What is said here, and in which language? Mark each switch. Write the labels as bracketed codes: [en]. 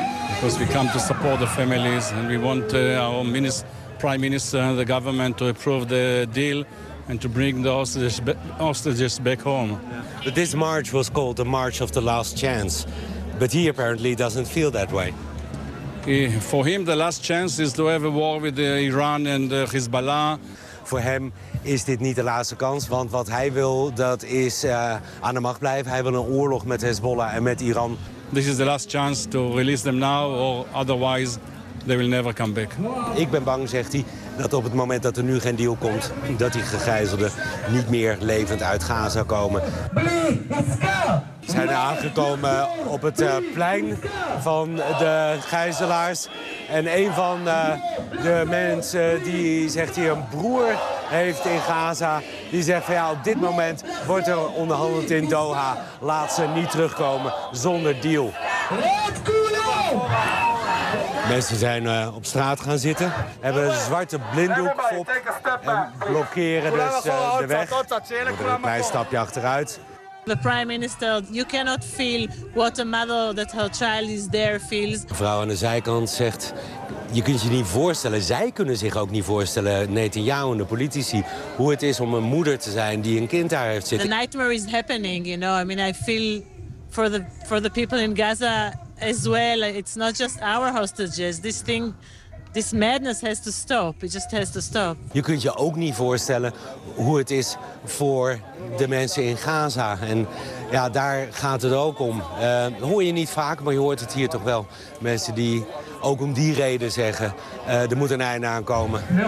[en] Because we come to support the families and we want our prime minister and the government to approve the deal and to bring the hostages back home. Yeah. But this march was called the March of the Last Chance, but he apparently doesn't feel that way. For him, the last chance is to have a war with Iran and Hezbollah. [nl] Voor hem is dit niet de laatste kans, want wat hij wil, dat is aan de macht blijven. Hij wil een oorlog met Hezbollah en met Iran. [en] This is the last chance to release them now, or otherwise they will never come back. [nl] Ik ben bang, zegt hij, dat op het moment dat er nu geen deal komt, dat die gegijzelden niet meer levend uit Gaza komen. Ze zijn aangekomen op het plein van de gijzelaars. En een van de mensen die zegt hij een broer heeft in Gaza, die zegt van ja, op dit moment wordt er onderhandeld in Doha. Laat ze niet terugkomen zonder deal. Mensen zijn op straat gaan zitten, hebben een zwarte blinddoek op en blokkeren dus de weg. Een klein stapje achteruit. [en] The prime minister, you cannot feel what a mother that her child is there feels. [nl] De vrouw aan de zijkant zegt, je kunt je niet voorstellen, zij kunnen zich ook niet voorstellen, Netanyahu en de politici, hoe het is om een moeder te zijn die een kind daar heeft zitten. [en] The nightmare is happening, you know. I mean, I feel for the people in Gaza as well. It's not just our hostages. This thing, this madness has to stop. It just has to stop. [nl] Je kunt je ook niet voorstellen hoe het is voor de mensen in Gaza. En ja, daar gaat het ook om. Hoor je niet vaak, maar je hoort het hier toch wel. Mensen die ook om die reden zeggen, er moet een einde aan komen.